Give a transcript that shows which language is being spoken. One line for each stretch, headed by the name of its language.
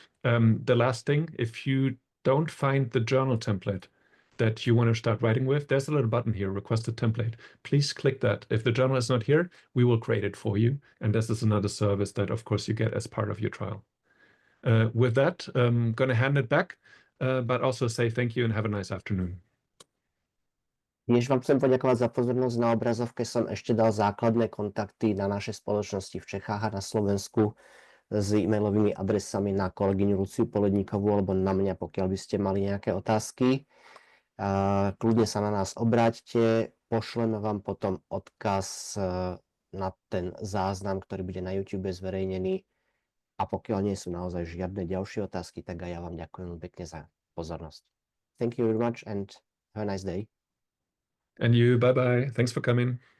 English: The last thing, if you don't find the journal template that you want to start writing with, there's a little button here, request a template. Please click that. If the journal is not here, we will create it for you. And this is another service that, of course, you get as part of your trial. With that, I'm going to hand it back. but also say thank you and have a nice afternoon.
Slovak: Tiež vám chcem poďakovať za pozornosť. Na obrazovke som ešte dal základné kontakty na naše spoločnosti v Čechách a na Slovensku s e-mailovými adresami na kolegyňu Luciu Poledníkovú alebo na mňa, pokiaľ by ste mali nejaké otázky. Kľudne sa na nás obráťte, pošleme vám potom odkaz na ten záznam, ktorý bude na YouTube zverejnený. A pokiaľ nie sú naozaj žiadne ďalšie otázky, tak aj ja vám ďakujem pekne za pozornosť.
English: Thank you very much and have a nice day. And you, bye-bye. Thanks for coming.